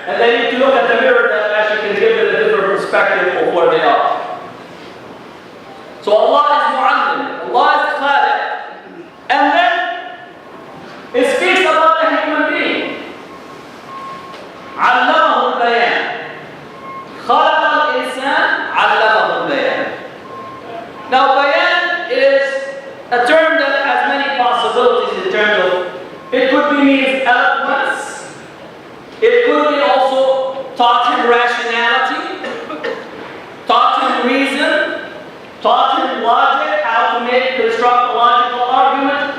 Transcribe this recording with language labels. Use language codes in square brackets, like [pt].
[en] And they need to look at the mirror that actually can give them a different perspective of where they are. So Allah is mu'allim, Allah is khaliq, and then it speaks about a human being. [ar] علمه البيان. خلق الإنسان علمه البيان. [en] Now bayan is a term that has many possibilities in terms of, it could be means eloquence, it could be also taught him rationality, taught him reason, taught him logic, how to construct a logical argument.